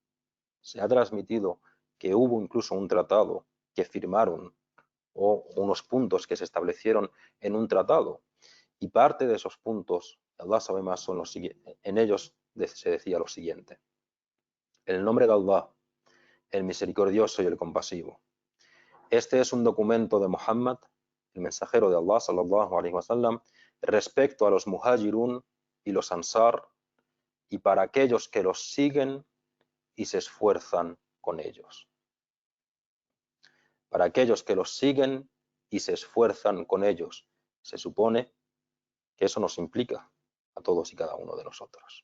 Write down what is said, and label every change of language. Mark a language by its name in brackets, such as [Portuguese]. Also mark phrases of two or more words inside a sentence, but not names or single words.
[Spanish] Se ha transmitido que hubo incluso un tratado que firmaron o unos puntos que se establecieron en un tratado. Y parte de esos puntos, Allah sabe más, son los siguientes. En ellos se decía lo siguiente. El nombre de Allah, el misericordioso y el compasivo. Este es un documento de Muhammad, el mensajero de Allah, [Arabic] صلى الله عليه وسلم, [Spanish] respecto a los muhajirun y los ansar, y para aquellos que los siguen y se esfuerzan con ellos. Para aquellos que los siguen y se esfuerzan con ellos. Se supone que eso nos implica a todos y cada uno de nosotros.